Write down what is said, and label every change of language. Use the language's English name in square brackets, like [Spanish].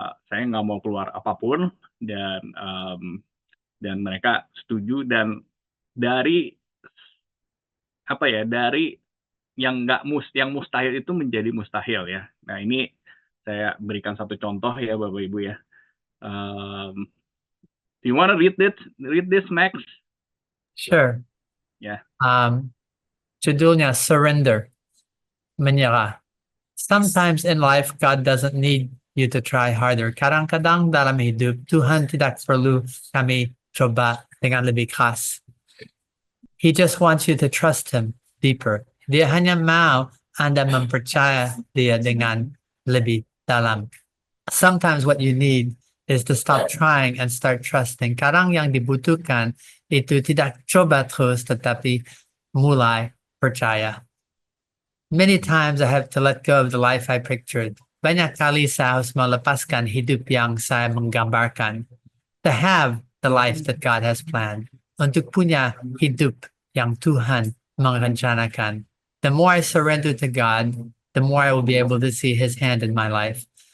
[Indonesian] Saya nggak mau keluar apapun, dan mereka setuju. Dan dari apa ya, dari yang mustahil itu menjadi mustahil ya. Nah, ini saya berikan satu contoh ya Bapak Ibu ya. [English] Do you want to read this Max? Sure. [Indonesian] Ya. Judulnya Surrender, menyerah. [English] Sometimes in life, God doesn't need you to try harder. [Indonesian] Kadang-kadang dalam hidup, Tuhan tidak perlu kami coba dengan lebih keras. [English] He just wants you to trust Him deeper. [Indonesian] Dia hanya mau Anda mempercaya Dia dengan lebih dalam. [English] Sometimes what you need is to stop trying and start trusting. [Indonesian] Kadang yang dibutuhkan itu tidak coba terus, tetapi mulai percaya. [English] Many times I have to let go of the life I pictured. [Indonesian] Banyak kali saya harus melepaskan hidup yang saya menggambarkan. [English] To have the life that God has planned. [Indonesian] Untuk punya hidup yang Tuhan merencanakan. [English] The more I surrender to God, the more I will be able to see His hand in my life.